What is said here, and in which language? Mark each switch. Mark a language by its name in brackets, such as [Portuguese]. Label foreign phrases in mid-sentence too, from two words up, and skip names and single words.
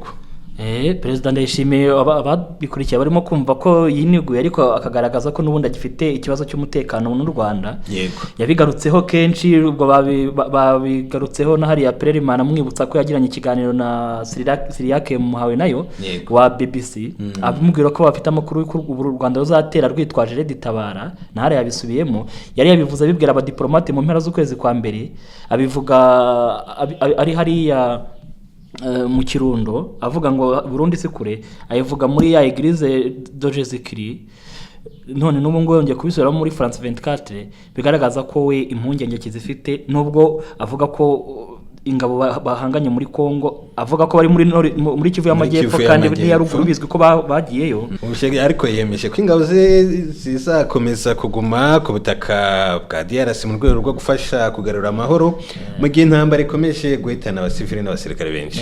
[Kinyarwanda] Perezida Ndayishimiye ababikurikiye barimo kumva ko yiniguye ariko akagaragaza ko n'ubundi agifite ikibazo cy'umutekano n'u Rwanda. Yego. Yabigarutseho kenshi ubwo babigarutseho na hariya Pererimana mwibutsa ko yagiranye ikiganiro na Siriake Muhawe nayo wa BBC abimubwira ko bafite amakuru y'uko u Rwanda ruzatera rwitwaje Red Tabara na hariya yabisubiyemo yari yabivuze abibwira abadiplomate mu mpera z'ukwezi kwa mbere abivuga ari hariya mu Kirundo avuga ngo Burundi si kure ayivuga muri ya Eglise de Jésus-Christ none n'ubu ngo yongeye kubisubira muri France 24 bigaragaza ko we impungenge kizifite nubwo avuga ko ingabo bahanganye muri Kongo avuga ko bari muri Kivu y'Amajyepfo kandi n'iyaruguru bizwi ko bagiyeyo ariko yemeje ko ingabo zizakomeza kuguma ku butaka bwa DRC mu rwego rwo gufasha kugarura amahoro mu gihe intambara ikomeje guhitana abasivili n'abasirikare benshi.